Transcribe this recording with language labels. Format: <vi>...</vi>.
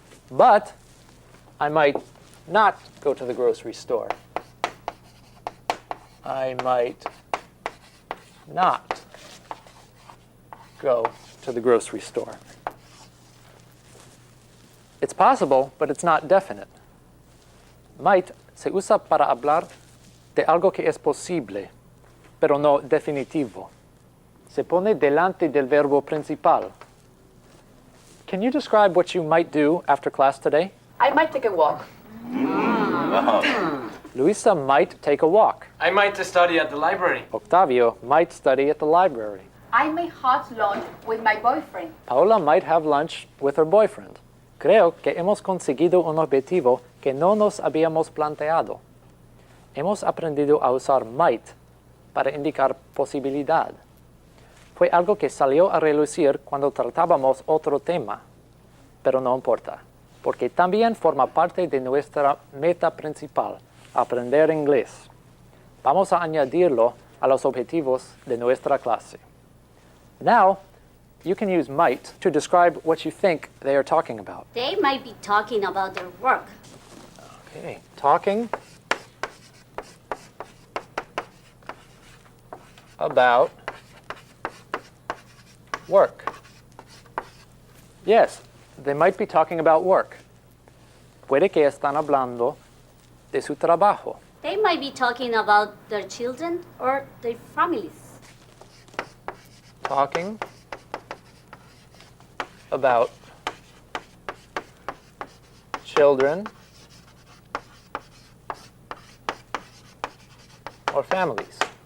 <en>But I might not go to the grocery store. I might not go to the grocery store. It's possible, but it's not definite.</en> <es>Might se usa para hablar de algo que es posible, pero no definitivo. Se pone delante del verbo principal.</es> <en>Can you describe what you might do after class today? I might take a walk. Luisa might take a walk. I might study at the library. Octavio might study at the library. I may have lunch with my boyfriend. Paola might have lunch with her boyfriend.</en> <es>Creo que hemos conseguido un objetivo que no nos habíamos planteado. Hemos aprendido a usar might para indicar posibilidad. Fue algo que salió a relucir cuando tratábamos otro tema, pero no importa, porque también forma parte de nuestra meta principal, aprender inglés. Vamos a añadirlo a los objetivos de nuestra clase.</es> <en>Now, you can use might to describe what you think they are talking about. They might be talking about their work. Okay, talking about work. Yes, they might be talking about work.</en> <es>Puede que están hablando de su trabajo.</es> <en>They might be talking about their children or their families. Talking about children or families.</en>